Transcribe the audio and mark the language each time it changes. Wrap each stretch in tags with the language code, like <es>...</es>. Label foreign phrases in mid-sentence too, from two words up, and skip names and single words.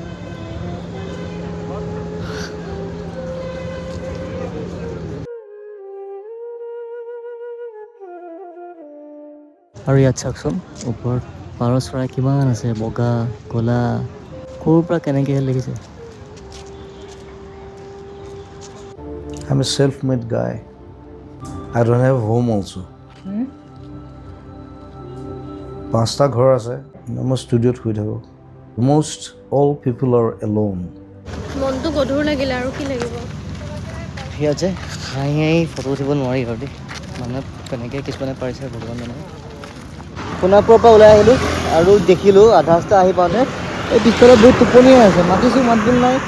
<as>আৰু ইয়াত চাওকচোন ওপৰত পাৰ চৰাই কিমান আছে, বগা ক'লা, ক'ৰ পৰা কেনেকৈ লিখিছে।</as> <en>I'm a self-made guy. I don't have home also.</en> <as>5টা ঘৰ আছে, মই ষ্টুডিঅ'ত শুই থাকোঁ।</as> <en>Most all people are alone.</en> <as>মনটো গধুৰ লাগিলে আৰু কি লাগিব। ইয়াত যে হাঁহি ফটো উঠিব নোৱাৰি আৰু দেই, মানে কেনেকৈ কিছুমানে পাৰিছে ভগৱান জানে। সোণাপুৰৰ পৰা ওলাই আহিলোঁ আৰু দেখিলোঁ আধা ৰাস্তা আহি পাওঁতে এই পিছফালে বহুত টোপনিয়ে আছে। মাতিছোঁ, মাত বোল নাই।</as>